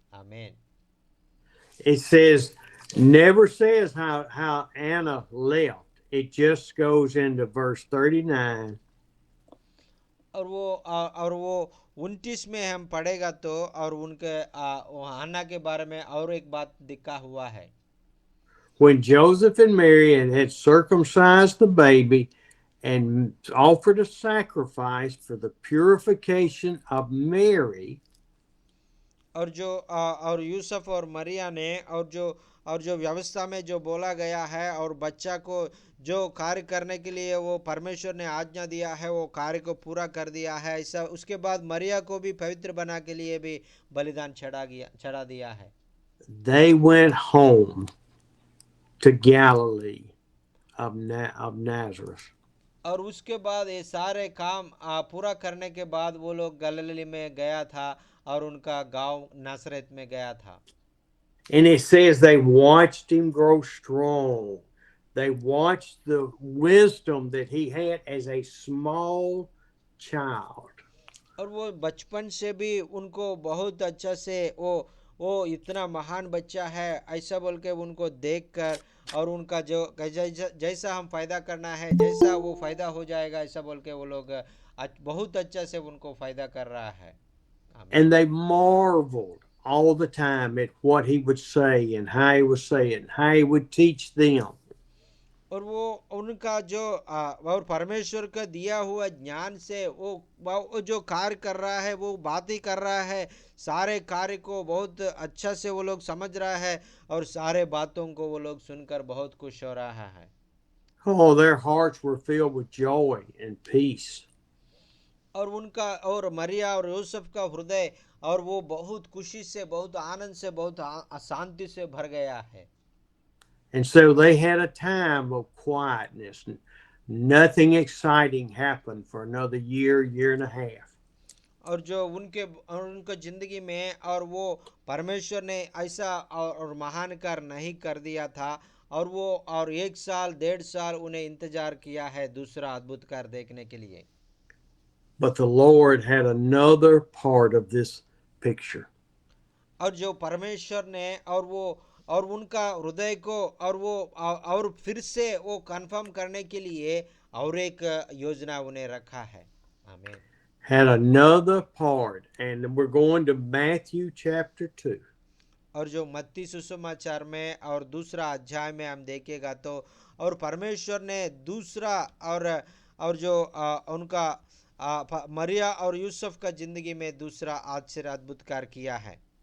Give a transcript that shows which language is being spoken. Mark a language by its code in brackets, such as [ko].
[hi] आमीन। [en] It says, never says how Anna left. It just goes into verse 39. [hi] और वो 29 में हम पढ़ेगा तो और उनके हन्ना के बारे में और एक बात लिखा हुआ है। [en] When Joseph and Mary had circumcised the baby and offered a sacrifice for the purification of Mary. [hi] और यूसुफ और मरिया ने और जो व्यवस्था में जो बोला गया है और बच्चा को जो कार्य करने के लिए वो परमेश्वर ने आज्ञा दिया है, वो कार्य को पूरा कर दिया है ऐसा। उसके बाद मरिया को भी पवित्र बना के लिए भी बलिदान चढ़ा दिया है। [en] They went home to Galilee of Nazareth. [hi] और उसके बाद ये सारे काम पूरा करने के बाद वो लोग गलीली में गया था और उनका गांव नासरत में गया था। [en] And it says they watched him grow strong. They watched the wisdom that he had as a small child. [hi] और वो बचपन से भी उनको बहुत अच्छा से वो इतना महान बच्चा है ऐसा बोल के उनको देखकर और उनका जो जैसा हम फायदा करना है जैसा वो फायदा हो जाएगा ऐसा बोल के वो लोग बहुत अच्छा से उनको फायदा कर रहा है। आमीन। [en] And they marveled all the time at what he would say and how he would say it and how he would teach them. [hi] और वो उनका जो और परमेश्वर का दिया हुआ ज्ञान से वो जो कार्य कर रहा है वो बात ही कर रहा है, सारे कार्य को बहुत अच्छा से वो लोग समझ रहा है और सारे बातों को वो लोग सुनकर बहुत खुश हो रहा है। [en] Oh, their hearts were filled with joy and peace. [hi] और उनका और मरिया और यूसुफ का हृदय और वो बहुत खुशी से बहुत आनंद से बहुत शांति से भर गया है। [en] And so they had a time of quietness. Nothing exciting happened for another year, year and a half. [hi] और जो उनके जिंदगी में और वो परमेश्वर ने ऐसा और महान कार्य नहीं कर दिया था और वो और 1 साल 1.5 साल उन्हें इंतजार किया है दूसरा अद्भुत कार्य देखने के लिए। [en] But the Lord had another part of this picture. [hi] और जो परमेश्वर ने और उनका हृदय को और वो और फिर से वो कंफर्म करने के लिए और एक योजना उन्हें रखा है। आमीन। [en] Had another part, and we're going to Matthew chapter 2. [hi] और जो मत्ती सुसमाचार में और दूसरा अध्याय में हम देखेगा तो और परमेश्वर ने दूसरा और जो उनका मरिया और यूसुफ का जिंदगी में दूसरा आश्चर्य अद्भुत कार्य किया है।